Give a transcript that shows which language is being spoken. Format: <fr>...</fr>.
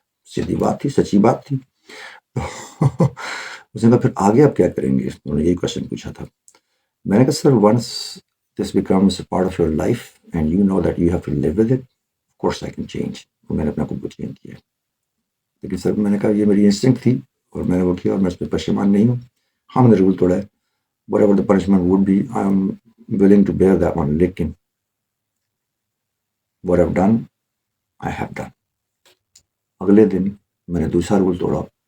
<ur>سیدھی بات تھی، سچی بات تھی. اس نے کہا پھر آگے آپ کیا کریں گے؟ انہوں نے یہی کوشچن پوچھا تھا. میں نے کہا سر</ur> <en>Once this becomes a part of your life and you know that you have to live with it, of course I can change.</en> <ur>میں نے اپنے آپ کو چینج کیا. لیکن سر میں نے کہا یہ میری انسٹنکٹ تھی اور میں نے وہ کیا، اور میں اس پہ پشیمان نہیں ہوں. ہاں میں نے رول توڑا ہے.</ur> <en>whatever the punishment would be, I'm willing to bear that one. لیکن what I've done, I have done.</en> <ur>اگلے دن میں نے دوسرا رول توڑا.</ur>